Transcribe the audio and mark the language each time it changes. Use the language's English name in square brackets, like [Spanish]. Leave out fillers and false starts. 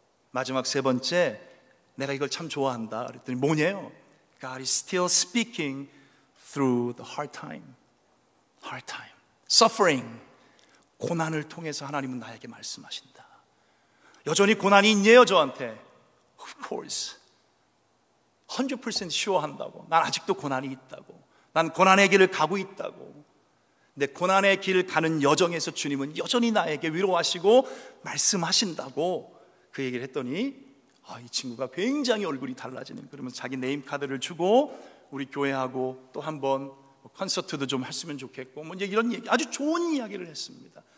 [Korean] 마지막 세 번째, 내가 이걸 참 좋아한다. 그랬더니 뭐냐요? [English] God is still speaking through the hard time. Hard time, suffering, [Korean] 고난을 통해서 하나님은 나에게 말씀하신다. 여전히 고난이 있네요, 저한테. [English] Of course, 100% sure- [Korean] 한다고. 난 아직도 고난이 있다고. 난 고난의 길을 가고 있다고. 근데 고난의 길을 가는 여정에서 주님은 여전히 나에게 위로하시고 말씀하신다고 그 얘기를 했더니 이 친구가 굉장히 얼굴이 달라지는, 그러면서 자기 네임카드를 주고 우리 교회하고 또 한번 콘서트도 좀 했으면 좋겠고 뭐 이제 이런 얘기, 아주 좋은 이야기를 했습니다.